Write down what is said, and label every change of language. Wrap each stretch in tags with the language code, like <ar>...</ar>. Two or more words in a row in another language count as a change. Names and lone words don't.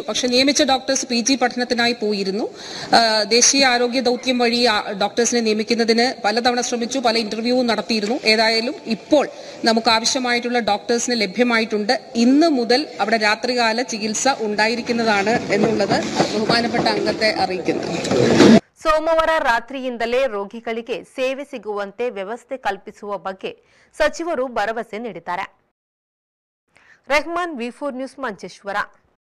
<ml>പക്ഷെ നിയമിച്ച ഡോക്ടേഴ്സ് PG പഠനത്തിനായി പോയിരുന്നു. ദേശീയ ആരോഗ്യ ദൌത്യം വഴി ഡോക്ടേഴ്സിനെ നിയമിക്കുന്നതിന് പലതവണ ശ്രമിച്ചു, പല ഇന്റർവ്യൂവും നടത്തിയിരുന്നു. ഏതായാലും ഇപ്പോൾ നമുക്ക് ആവശ്യമായിട്ടുള്ള ഡോക്ടേഴ്സിന് ലഭ്യമായിട്ടുണ്ട്. ഇന്ന് മുതൽ അവിടെ രാത്രികാല ചികിത്സ ഉണ്ടായിരിക്കുന്നതാണ് എന്നുള്ളത് ബഹുമാനപ്പെട്ട അംഗത്തെ അറിയിക്കുന്നു.</ml> <kn>ಸೋಮವಾರ ರಾತ್ರಿಯಿಂದಲೇ ರೋಗಿಗಳಿಗೆ ಸೇವೆ ಸಿಗುವಂತೆ ವ್ಯವಸ್ಥೆ ಕಲ್ಪಿಸುವ ಬಗ್ಗೆ ಸಚಿವರು ಭರವಸೆ ನೀಡಿದ್ದಾರೆ. ರೆಹಮಾನ್ V4 ನ್ಯೂಸ್ ಮಂಜೇಶ್ವರ.</kn>